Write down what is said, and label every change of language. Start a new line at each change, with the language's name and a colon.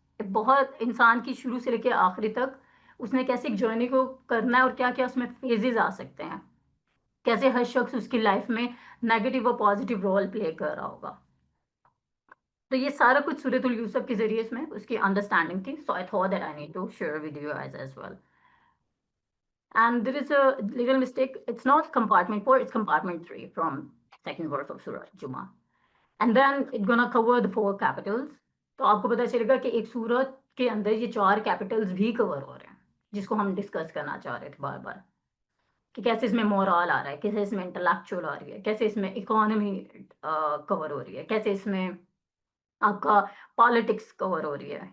Urdu: بہت انسان کی شروع سے لے کے آخری تک اس نے کیسے ایک جرنی کو کرنا ہے، اور کیا کیا اس میں فیزز آ سکتے ہیں، کیسے ہر شخص اس کی لائف میں نیگیٹو اور پازیٹیو رول پلے کر رہا ہوگا. تو یہ سارا کچھ سورۃ اليوسف کے ذریعے اس میں اس کی انڈرسٹینڈنگ تھی.
English: So I thought that I need to share with you as well. And there is a little mistake. It's not compartment 4, it's compartment 3 from second verse of Surah Jummah. And then it's gonna cover the 4 capitals.
Urdu: تو آپ کو پتا چلے گا کہ ایک سورت کے اندر یہ 4 کیپٹلز بھی کور ہو رہے ہیں، جس کو ہم ڈسکس کرنا چاہ رہے تھے بار بار، کہ کیسے اس میں مورال آ رہا ہے، کیسے اس میں انٹلیکچوئل آ رہی ہے، کیسے اس میں اکانومی کور ہو رہی ہے، کیسے اس میں آپ کا پالیٹکس کور ہو رہی ہے.